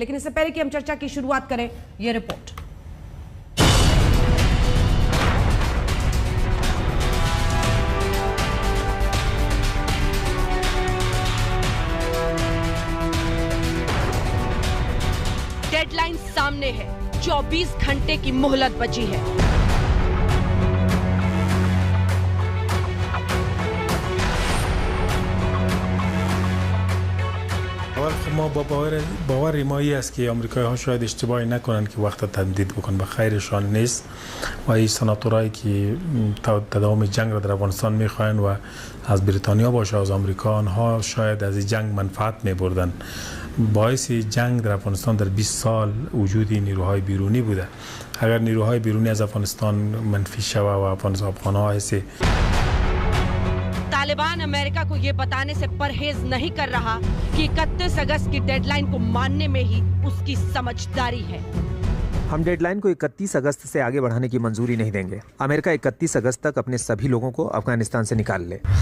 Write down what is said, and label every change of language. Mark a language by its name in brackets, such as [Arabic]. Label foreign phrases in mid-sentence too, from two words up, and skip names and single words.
[Hindi] लेकिन इससे पहले कि हम चर्चा की शुरुआत करें, ये रिपोर्ट। डेडलाइन सामने है, 24 घंटे की मोहलत बची है। [Persian] اول خب ما با باور ما این است که آمریکایی‌ها شاید اشتباهی نکنند که وقت تمدید بکنن، به خیرشان نیست. و این سناتورایی که تداوم جنگ را در افغانستان می‌خواهند و از بریتانیا باشه از آمریکا، آنها شاید از این جنگ منفعت می‌بردند. باعث جنگ در افغانستان در 20 سال وجود نیروهای بیرونی بوده. اگر نیروهای بیرونی از افغانستان منفی شوه و افغان‌ها ایسه [Hindi] तालिबान अमेरिका को यह बताने से परहेज नहीं कर रहा कि 31 अगस्त की डेडलाइन को मानने में ही उसकी समझदारी है। हम डेडलाइन को 31 अगस्त से आगे बढ़ाने की मंजूरी नहीं देंगे। अमेरिका 31 अगस्त तक अपने सभी लोगों को अफगानिस्तान से निकाल ले।